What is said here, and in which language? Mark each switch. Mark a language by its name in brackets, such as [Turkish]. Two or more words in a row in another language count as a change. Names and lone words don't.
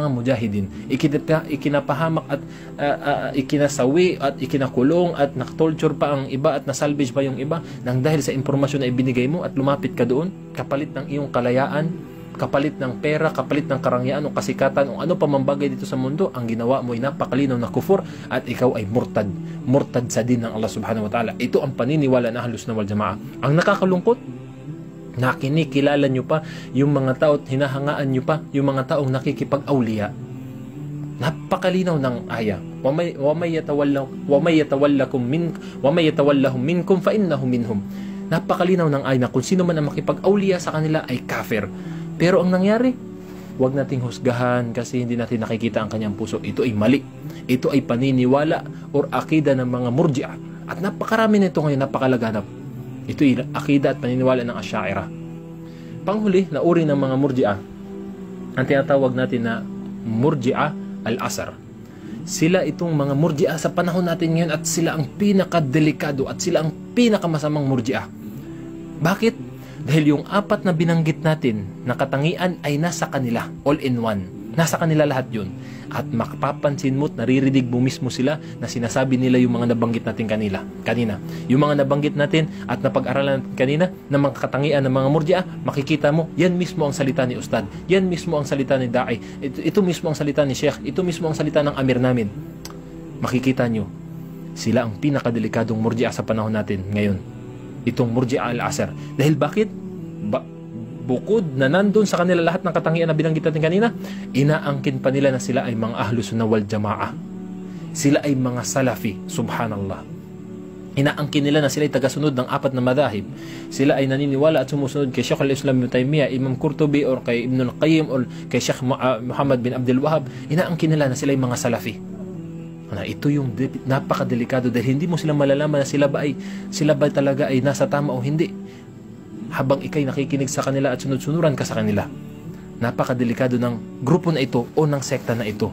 [Filipino] mujahidin, ikinapahamak at ikinasawi at ikinakulong at naktorture pa ang iba at nasalvage pa yung iba nang dahil sa impormasyon na ibinigay mo at lumapit ka doon, kapalit ng iyong kalayaan, kapalit ng pera, kapalit ng karangyaan o kasikatan o ano pa mambagay dito sa mundo, ang ginawa mo ay napakalinaw na kufur at ikaw ay murtad sa din ng Allah [Arabic] سبحانه وتعالى. [Filipino] Ito ang paniniwala ng Ahlus Sunnah wal Jamaa. Ang nakakalungkot, na kinikilala nyo pa yung mga tao at hinahangaan nyo pa yung mga taong nakikipag-awliya. Napakalinaw ng aya. [Arabic] ومن يتولهم منكم فإنهم منهم. [Filipino] Napakalinaw ng aya na kung sino man ang makipag-awliya sa kanila ay kafir. Pero ang nangyari, wag nating husgahan kasi hindi natin nakikita ang kanyang puso. Ito ay mali. Ito ay paniniwala or akida ng mga murji'ah. At napakarami nito ngayon, napakalaganap. Ito ay akida at paniniwala ng Asy'ariyah. Panghuli na uri ng mga murji'ah, ang tinatawag natin na [Arabic] مرجئة العصر. [Filipino] Sila itong mga murji'ah sa panahon natin ngayon at sila ang pinakadelikado at sila ang pinakamasamang murji'ah. Bakit? Dahil yung apat na binanggit natin na katangian ay nasa kanila, [English] all in one. [Filipino] Nasa kanila lahat yun. At makapapansin mo at naririnig mo mismo sila na sinasabi nila yung mga nabanggit natin kanina. Yung mga nabanggit natin at napag-aralan natin kanina na mga katangian ng mga murji'ah, makikita mo, yan mismo ang salita ni Ustad. Yan mismo ang salita ni Da'i. Ito mismo ang salita ni Sheikh. Ito mismo ang salita ng Amir namin. Makikita nyo, sila ang pinakadelikadong murji'ah sa panahon natin ngayon. Itong [Arabic] مرجئة العصر. [Filipino] Dahil bakit? Bukod na nandun sa kanila lahat ng katangian na binanggit natin kanina, inaangkin pa nila na sila ay mga Ahlus Sunnah wal Jamaa. Sila ay mga Salafi. Subhanallah. Inaangkin nila na sila ay tagasunod ng 4 na madahib. Sila ay naniniwala at sumusunod kay Sheikh al-Islam Ibn Taymiyyah, Imam Qurtubi, or kay Ibn al-Qayyim, or kay Sheikh Muhammad bin Abdul Wahhab. Inaangkin nila na sila ay mga Salafi. Ito yung napakadelikado dahil hindi mo sila malalaman na sila ba talaga ay nasa tama o hindi. Habang ikay nakikinig sa kanila at sunod-sunuran ka sa kanila. Napakadelikado ng grupo na ito o ng sekta na ito.